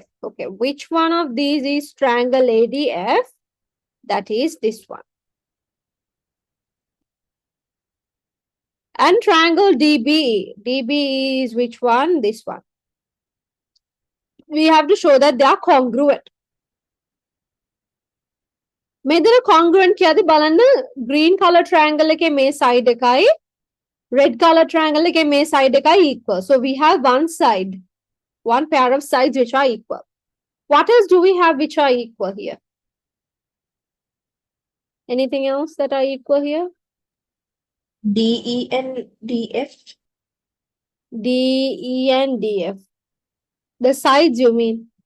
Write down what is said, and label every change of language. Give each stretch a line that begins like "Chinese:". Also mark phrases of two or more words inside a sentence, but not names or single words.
English: Okay, which one of these is triangle ADF? That is this one. And triangle DBE. DBE is which one? This one. We have to show that they are congruent.
Sinhala: මෙතන congruent කියද්දි බලන්න
English: green color triangle
Sinhala: එකේ මේ side එකයි
English: red color triangle
Sinhala: එකේ මේ side එකයි equal.
English: So we have one pair of sides which are equal. What else do we have which are equal here? Anything else that are equal here? DE and DF. DE and DF. The sides you mean?